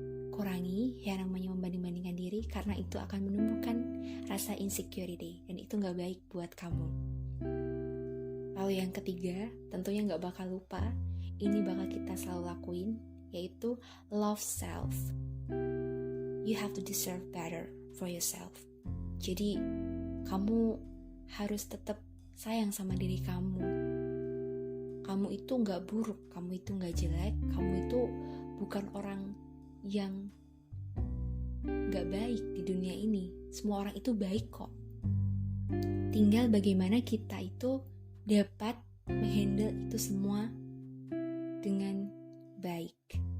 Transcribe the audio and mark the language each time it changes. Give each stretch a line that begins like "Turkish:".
Indonesian: Kurangi yang namanya membanding-bandingkan diri, karena itu akan menumbuhkan rasa insecurity, dan itu gak baik buat kamu. Lalu yang ketiga, tentunya gak bakal lupa, ini bakal kita selalu lakuin, yaitu
English: love self. You have to deserve better for yourself.
Indonesian: Jadi kamu harus tetap sayang sama diri kamu. Kamu itu gak buruk, kamu itu gak jelek, kamu itu bukan orang yang gak baik di dunia ini. Semua orang itu baik kok. Tinggal bagaimana kita itu dapat menghandle itu semua dengan baik.